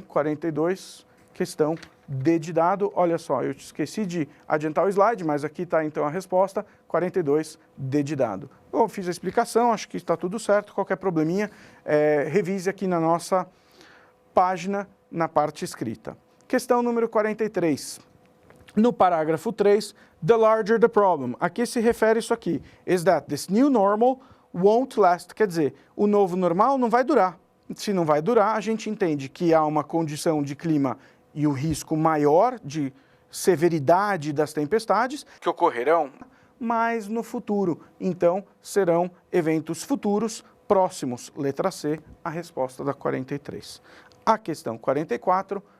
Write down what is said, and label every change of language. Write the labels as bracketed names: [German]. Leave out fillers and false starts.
[Portuguese] 42, questão D de dado. Olha só, eu esqueci de adiantar o slide, mas aqui está então a resposta, 42, D de dado. Eu fiz a explicação, acho que está tudo certo. Qualquer probleminha, revise aqui na nossa página, na parte escrita. Questão número 43. No parágrafo 3, [English] the larger the problem. [Portuguese] A que se refere isso aqui? [English] Is that this new normal won't last. [Portuguese] Quer dizer, o novo normal não vai durar. Se não vai durar, a gente entende que há uma condição de clima e o risco maior de severidade das tempestades que ocorrerão, mas no futuro. Então, serão eventos futuros próximos. Letra C, a resposta da 43. A questão 44,